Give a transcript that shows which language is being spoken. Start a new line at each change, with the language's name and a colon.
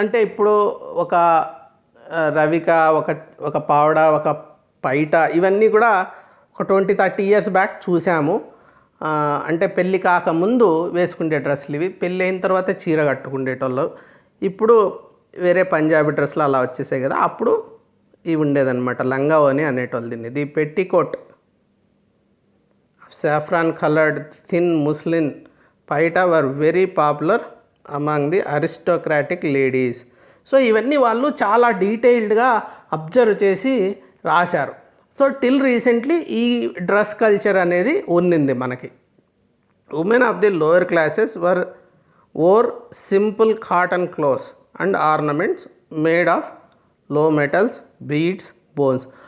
Telugu: అంటే ఇప్పుడు ఒక రవిక, ఒక పావడ, ఒక పైట, ఇవన్నీ కూడా ఒక 20-30 years బ్యాక్ చూసాము. అంటే పెళ్ళి కాకముందు వేసుకునే డ్రెస్సులు ఇవి. పెళ్ళి అయిన తర్వాత చీర కట్టుకునేటోళ్ళు. ఇప్పుడు వేరే పంజాబీ డ్రెస్సులు అలా వచ్చేసాయి కదా, అప్పుడు ఇవి ఉండేదన్నమాట. లంగా ఓని అనేటోళ్ళు దీన్ని.
English: The petticoat, saffron colored thin muslin paita were very popular among the aristocratic ladies.
Telugu: So ఇవన్నీ వాళ్ళు చాలా డీటెయిల్డ్గా అబ్జర్వ్ చేసి రాశారు. సో టిల్ రీసెంట్లీ ఈ డ్రెస్ కల్చర్ అనేది ఉన్నింది మనకి.
English: Women of the lower classes wore simple cotton clothes and ornaments made of low metals, beads, bones.